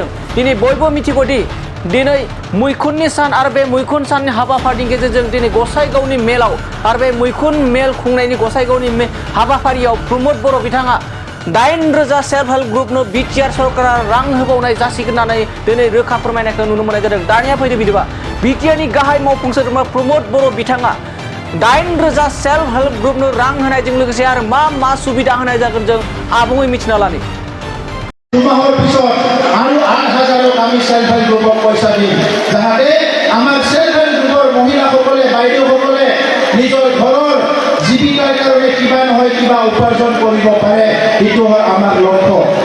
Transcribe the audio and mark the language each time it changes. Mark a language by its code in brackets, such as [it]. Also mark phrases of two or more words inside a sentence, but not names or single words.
[brx] दिनै बयबो मिथिगौदि दिनै मैखुननि सान आरो बे मैखुन साननि हाबाफारिनि गेजेरजों दिनै गसाइगावनि मेलाव आरो बे मैखुन मेल खुंनायनि गसाइगावनि हाबाफारियाव प्रमद बर' बिथाङा 8,000 [en] self help [brx] ग्रुपनो बिटिआर सरकारा रां होबावनाय जासिगोन होननानै दिनै रोखा फोरमायनायखौ नुनो मोननाय जादों। दानिया फैदो बिदिबा बिटिआरनि गाहाय मावफुं सोद्रोमा प्रमद बर' बिथाङा 8,000 [en] self help [brx] ग्रुपनो रां होनायजों लोगोसे आरो मा सुबिदा होनाय जागोन जों आबुङै मिथिना लानि। [as] দুমাহৰ পিছত আৰু 8,000 আমি সেল্ফ হেল্প গ্ৰুপক পইচা দিম, যাতে আমাৰ সেল্ফ হেল্প গ্ৰুপৰ মহিলাসকলে বাইদেউসকলে নিজৰ ঘৰৰ জীৱিকাৰ কাৰণে কিবা নহয় কিবা উপাৰ্জন কৰিব পাৰে। এইটো হয় আমাৰ লক্ষ্য।